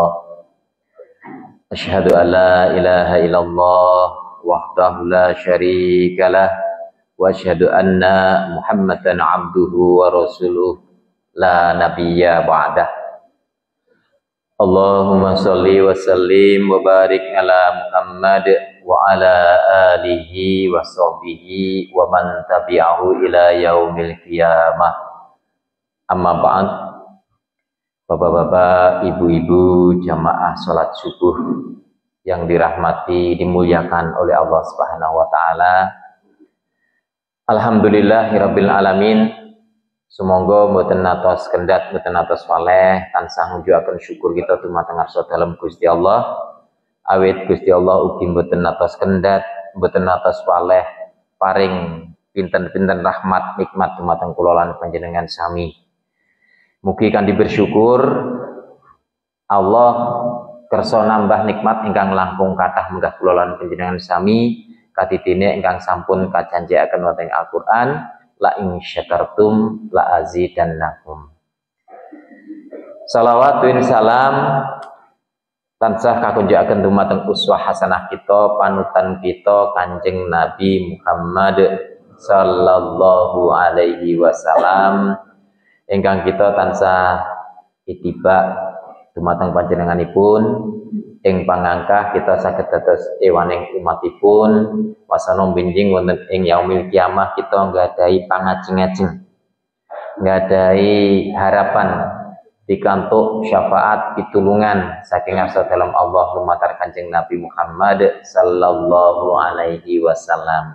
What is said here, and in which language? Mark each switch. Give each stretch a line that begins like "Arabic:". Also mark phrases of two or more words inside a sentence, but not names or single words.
Arabic: أشهد أن لا إله إلا الله وحده لا شريك له وأشهد أن محمدا عبده ورسوله لا نبي بعده. اللهم صل وسلم وبارك على محمد وعلى آله وصحبه ومن تبعه إلى يوم القيامة. أما بعد.
Indonesian: Bapak-bapak, ibu-ibu, jamaah salat subuh yang dirahmati, dimuliakan oleh Allah
Arabic: سبحانه وتعالى. الحمد لله رب العالمين.
Javanese: Sumangga mboten atos kendhat, mboten atos faleh, tansah ngujuaken syukur kita dumateng ngarsa dalem Gusti Allah. Awit Gusti Allah ugi mboten atos kendhat, mboten atos faleh, paring pinten-pinten rahmat nikmat dumateng kula lan panjenengan sami. Mugi kanthi bersyukur Allah kersa nambah nikmat ingkang langkung kathah menggah kula lan panjenengan sami kadidene ingkang sampun kajanjikaken wonten Al-Qur'an.
Arabic: لئن شكرتم لأزيدنكم.
Javanese: Salawatun salam tansah kakunjakaken dumateng
Arabic: أسوة حسنة
Javanese: kita, panutan kita Kanjeng Nabi Muhammad
Arabic: صلى الله عليه وسلم
Javanese: ingkang kita tansah ittiba dumateng panjenenganipun ing pangangkah kita saged dados ewaning umatipun wasana benjing wonten ing
Arabic: يوم القيامة
Javanese: kita nggadahi pangajeng-ajeng, nggadahi harapan pikantuk syafaat pitulungan saking ngarsa dalem Allah lumantar Kanjeng Nabi Muhammad
Arabic: صلى الله عليه وسلم.